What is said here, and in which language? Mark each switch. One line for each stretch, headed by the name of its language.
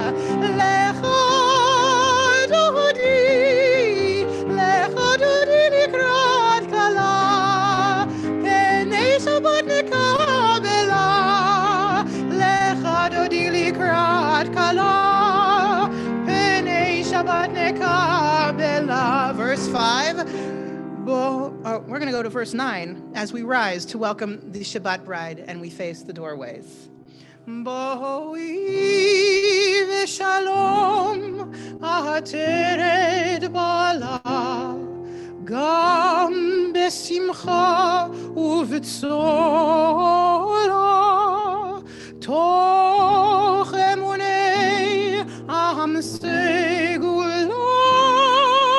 Hebrew: לך דודי לקראת כלה, פני שבת נקבלה. לך דודי לקראת כלה, פני שבת נקבלה.
English: Verse 5. We're going to go to verse 9 as we rise to welcome the Shabbat bride and we face the doorways.
Hebrew: בואי ושלום העטרת בעלה, גם בשמחה ובצורה, תוך אמוני עם סגולה.